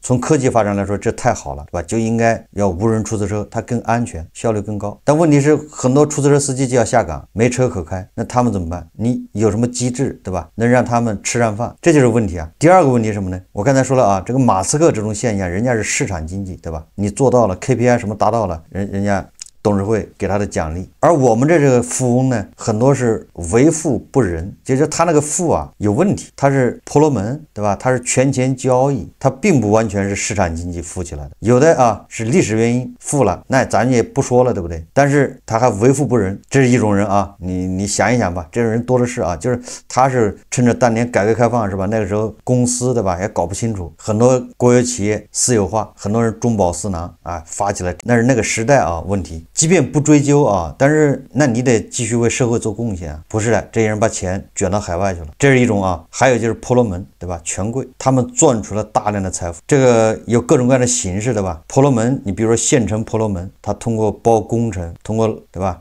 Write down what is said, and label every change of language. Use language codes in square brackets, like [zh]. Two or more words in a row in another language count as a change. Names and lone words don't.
[zh] 從科技發展來說，這太好了，对吧？就應該要無人出租車，它更安全，效率更高。但問題是，很多出租車司機就要下崗，沒車可開，那他們怎麼辦？你有什麼機制，對吧？能讓他們吃上飯，這就是問題啊。第二個問題是什麼呢？我剛才說了啊，這個馬斯克這種現象，人家是市場經濟，對吧？你做到了 KPI 什麼達到了，人家董事會給他的獎勵。而我們這個富翁呢，很多是為富不仁，就是他那個富啊有問題，他是婆羅門，對吧？他是权錢交易，他并不完全是市場經濟富起來的。有的啊是歷史原因富了，那咱也不說了，對不對？但是他還為富不仁，這是一種人啊。你想一想吧，這種人多的是啊。就是他是趁着當年改革開放，是吧？那個時候公司，對吧？也搞不清楚，很多國有企業私有化，很多人中飽私囊啊，發起來，那是那個時代啊問題。即便不追究啊，但是那你得繼續為社會做貢獻啊。不是的，這些人把錢捲到海外去了，這是一種啊。還有就是婆羅門，對吧？權貴，他們賺出了大量的財富，這個有各種各樣的形式，對吧？婆羅門，你比如說縣城婆羅門，他通過包工程，通過，對吧？